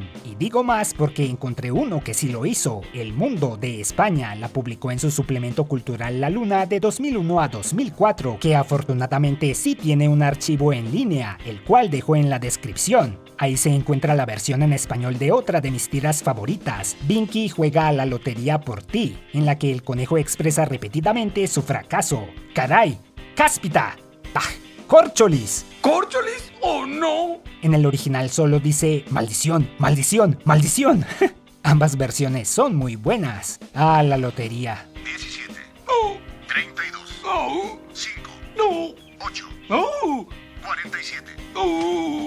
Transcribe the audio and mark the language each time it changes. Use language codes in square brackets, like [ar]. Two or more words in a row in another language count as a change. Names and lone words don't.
[es] Y digo más porque encontré uno que sí lo hizo. El Mundo de España la publicó en su suplemento cultural La Luna de 2001 a 2004, que afortunadamente sí tiene un archivo en línea, el cual dejo en la descripción. Ahí se encuentra la versión en español de otra de mis tiras favoritas, Binky juega a la lotería por ti, en la que el conejo expresa repetidamente su fracaso. ¡Caray! ¡Cáspita! ¡Pah! ¡Córcholis! ¿Córcholis? ¡Oh, no! En el original solo dice ¡maldición! ¡Maldición! ¡Maldición! Ambas versiones son muy buenas. ¡Ah, la lotería! 17, ¡Oh! 32, ¡Oh! 5, ¡No! 8, ¡Oh! 47. ¡Oh!